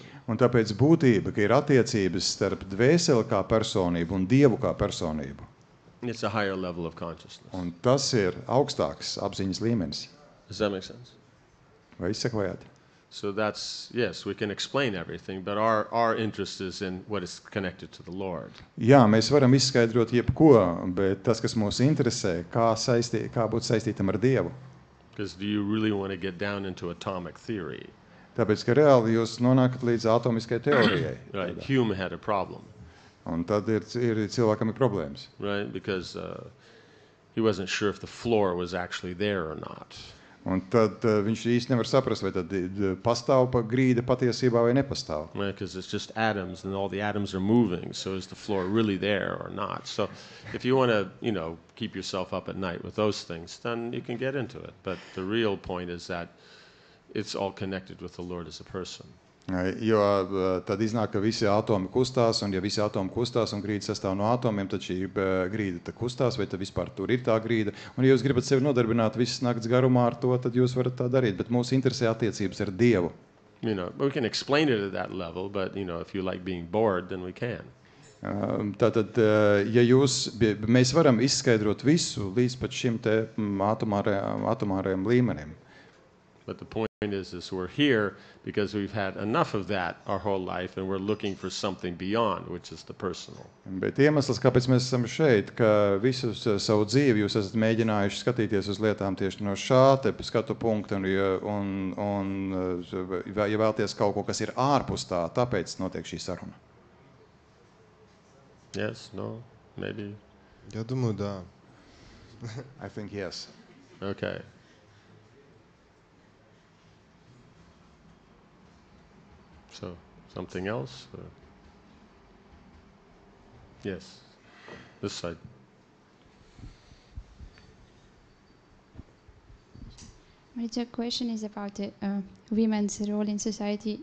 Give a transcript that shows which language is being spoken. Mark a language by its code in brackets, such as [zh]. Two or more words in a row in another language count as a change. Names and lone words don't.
[lv] Un tāpēc būtība, ka ir attiecības starp dvēseli kā personību un Dievu kā personību. [en] It's a higher level of consciousness. [lv] Un tas ir augstāks apziņas līmenis. [en] Does that make sense? [lv] Vai izsakojāt? [en] So that's, yes, we can explain everything, but our interest is in what is connected to the Lord. [lv] Jā, mēs varam izskaidrot jebko, bet tas, kas mūs interesē, kā būt saistītam ar Dievu. [en] Because do you really want to get down into atomic theory? [lv] Tāpēc, ka reāli jūs nonākat līdz atomiskai teorijai. [en] Right. Hume had a problem. [lv] Un tad ir cilvēkam ir problēmas. [en] right? Because he wasn't sure if the floor was actually there or not. [lv] Un tad viņš īsti nevar saprast, vai tad pastāv grīda patiesībā vai nepastāv. [en] Right, because it's just atoms and all the atoms are moving. So is the floor really there or not? So if you want to, keep yourself up at night with those things, then you can get into it. But the real point is that it's all connected with the Lord as a person. [lv] Jo tad iznāk, ka visi atomi kustās, un ja visi atomi kustās un grīda sastāv no atomiem, tad šī grīda kustās, vai tad vispār tur ir tā grīda. Un ja jūs gribat sevi nodarbināt visas nakts garumā ar to, tad jūs varat tā darīt. Bet mūsu interesē attiecības ar Dievu. [en] We can explain it at that level, but if you like being bored, then we can. [lv] Tātad, ja mēs varam izskaidrot visu līdz pat šim te atomārajam līmenim. [en] But the point is we're here because we've had enough of that our whole life, and we're looking for something beyond, which is the personal. [lv] Bet iemesls, kāpēc mēs esam šeit, ka visu savu dzīvi jūs esat mēģinājuši skatīties uz lietām tieši no šā te skatu punkta, un ja vēlties kaut ko, kas ir ārpus tā, tāpēc notiek šī saruna. [en] Yes, no, maybe. [ru] Я думаю, да. [en] I think yes. Okay. So, something else? Yes, this side. The question is about the women's role in society.